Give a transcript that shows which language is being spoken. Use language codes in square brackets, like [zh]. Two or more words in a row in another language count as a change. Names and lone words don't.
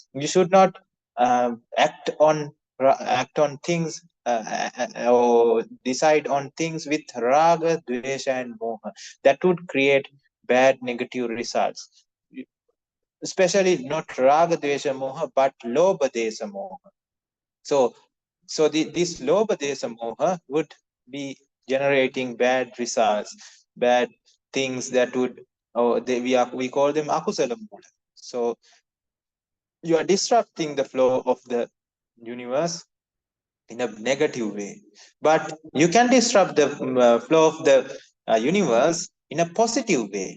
[en] You should not act on things or decide on things with [sa] raga, dvesha, [en] and moha. That would create bad negative results. Especially not [sa] raga, dvesha, moha, [en] but [pi] lobha, desha, moha. [en] So this [pi] lobha, desha, moha [en] would be generating bad results, bad things that would, we call them [pi] akusala mula. [en] So you are disrupting the flow of the universe in a negative way, but you can disrupt the flow of the universe in a positive way.